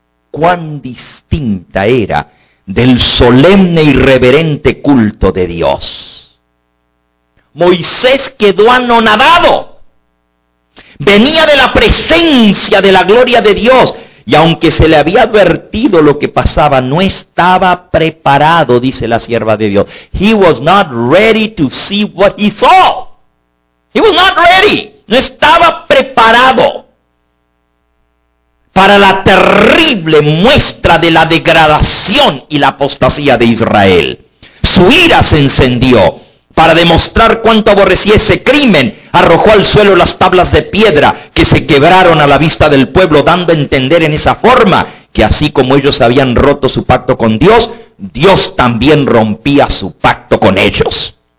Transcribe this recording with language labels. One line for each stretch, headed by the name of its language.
Spanish: Cuán distinta era del solemne y reverente culto de Dios. Moisés quedó anonadado. Venía de la presencia de la gloria de Dios. Y aunque se le había advertido lo que pasaba, no estaba preparado, dice la sierva de Dios.
English: He was not ready to see what he saw. He was not ready.
Spanish: No estaba preparado para la terrible muestra de la degradación y la apostasía de Israel. Su ira se encendió. Para demostrar cuánto aborrecía ese crimen, arrojó al suelo las tablas de piedra que se quebraron a la vista del pueblo, dando a entender en esa forma que así como ellos habían roto su pacto con Dios, Dios también rompía su pacto con ellos.